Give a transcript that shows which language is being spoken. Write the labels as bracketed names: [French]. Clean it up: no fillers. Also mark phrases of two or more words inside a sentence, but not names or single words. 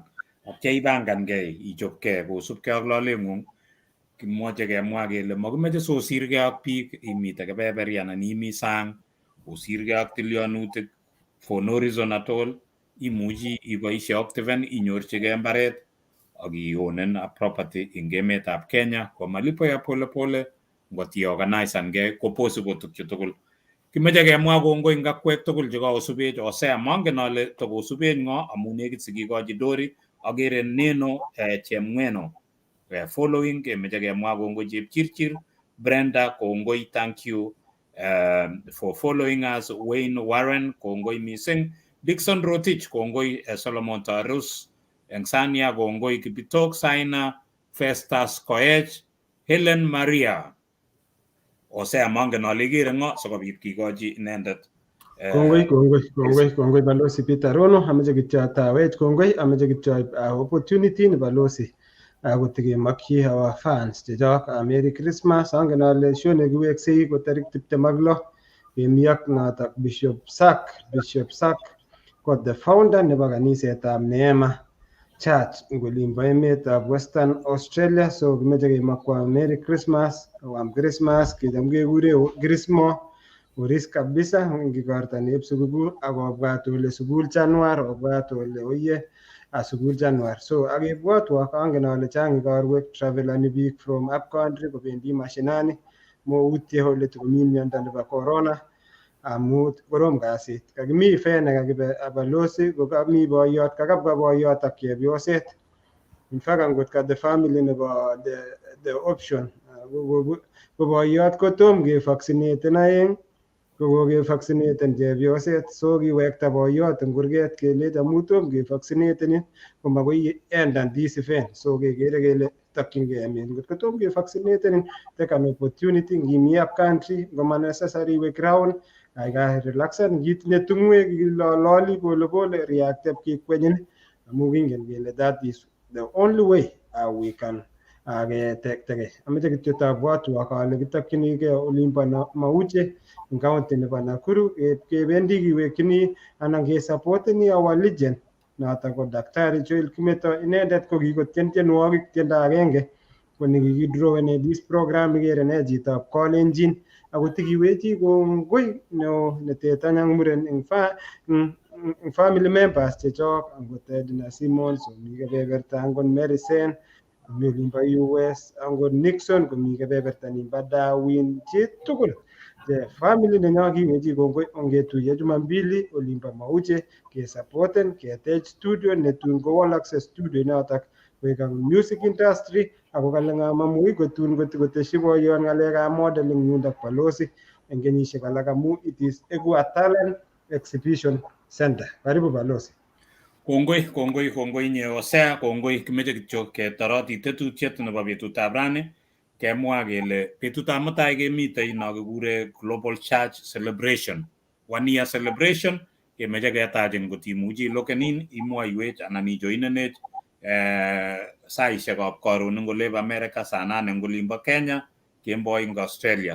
[Kalenjin] Atya ibangangei ichopkei kosubkei ak lolengung. Kimoche kemwa kele makimeche sosirgei ak biik imite kebeberi anan imi sang, osirgei ak tilyanutik [English] for no reason at all. [Kalenjin] Imuchi iboisie Optiven inyorchigei mbaret ak ionen [English] a property [Kalenjin] eng emetab Kenya [Swahili] kwa malipo ya polepole. [Kalenjin] Ngot iorganisangei ko possible tukchu tugul. Kimeche kemwa kongoi eng akwek tugul chekakosubech. Hosea mangen ale tokosubech ngo amu nekit sikikochi Dori, agere Neno Chemweno following. Kemeche kemwa kongoi Chepchirchir, Brenda kongoi, [English] thank you for following us. [Kalenjin] Wayne Warren kongoi mising. Dixon Rotich kongoi. Solomon Tarus eng Sania kongoi. Kibitok Saina, Festus Koech, Helen Maria. Hosea mangen ale Igere ngo sikobit kikochi inendet. Kongoi balozi Peter Rono, ameche kityo atawech kongoi, ameche kityo opportunity nebo balozi kotikemokyi [English] our fans [Kalenjin] chechok [English] Merry Christmas. [Kalenjin] Angen ale show nekiweksei ko tarik 26 kemi ak notok Bishop Sack ko [English] the founder [Kalenjin] nebo kanisetab Neema Church eng olimbo emetab Western Australia. So kimeche kemakwa [English] Merry Christmas, [Kalenjin] wam Christmas kicham kekure Christmas oris kabisa ngikorta nep sukul akobwat ole sukul Januar, obwat ole oye sukul Januar. So akibwatwa angen ale chang ikorwek travelani biik [English] from up country [Kalenjin] kobendi mashinani moutye ole tikomi miondo nebo corona amu korom kasit. Kakimi fair nekakibe balozi kokami boiyot, kakabwa boiyot ak chepyoset. [English] In fact [Kalenjin] angot ka [English] the family [Kalenjin] nebo [English] the option [Kalenjin] ko boiyot kotom ke vaccinate aeng kokokevaccineten chepyoset, so kiwekta boiyot eng kurget kelechi amu tom kevaccineten komakoi endan [English] this event, [Kalenjin] so kekere kele tokchingei emet. Ngot kotom kevaccineten, take an opportunity, ngimi up country ngoma necessary iwe ground, kaikai relaxan, ngitinye tungwek ilololi polepole, reactive kikwenyin, amu kingen kele [English] that is the only way we can [Kalenjin] ketektegei. Ameche kityo tabwatwa ale kitokchinigei olimbo Mauche eng county nebo Nakuru, kebendi kiwekchini anan kesupporteni [English] our legend [Kalenjin] notok ko Daktari Joel Kimeto. Inendet ko kikotien tienwogik tiendo agenge ko nekikidrawene this program, ikere ne chitab Kalenjin, ako tikiwechi kongoi neo netetanyang muren eng family members chechok, angot Edna Simmons, komi kebeberta, angot Mary Sen komi olimbo US, angot Nixon komi kebeberta nimbo Darwin, chitugul family nenyo kiwechi kongoi. Ongetuiye Jumambili olimbo Mauche kesupporten, ketech studio netun kowalakse studio notok koek [English] music industry, [Kalenjin] ako kale ngamamui kotun koteshi boyon ngalekab modeling yundok Balozi eng kenyisiek alak, amu [English] it is [Kalenjin] eku [English] a talent exhibition center. [Swahili] Karibu Balozi. [Kalenjin] Kongoi Osea, kongoi. Kimeche kityo ketoroti tetutiet nebo betutab rani, kemwa kele betutab mutai kemitei no kekure Global Church Celebration, 1 year celebration. Kemeche ketachin kotimuchi lokenin imwoiwech anan ijoinenech saishekab karon eng olep America, saa 8 eng olimbo Kenya, kemboi eng Australia.